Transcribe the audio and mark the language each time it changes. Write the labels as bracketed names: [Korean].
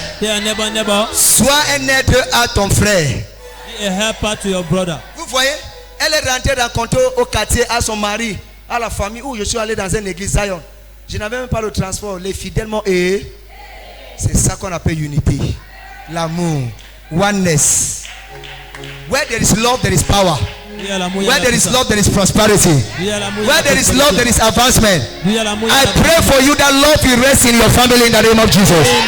[English] Dear neighbor, neighbor, [French] sois un aide à ton frère. [English] be a helper to your brother. [French] Vous voyez, elle est rentrée rencontrer au quartier à son mari, à la famille où je suis allé dans une église Zion. Je n'avais même pas le transport. Les fidèles m'ont aidé. C'est ça qu'on appelle unity. L'amour. Oneness. [English] Where there is love, there is power. Where there is love, there is prosperity. Where there is love, there is advancement. I pray for you that love will rest in your family in the name of Jesus.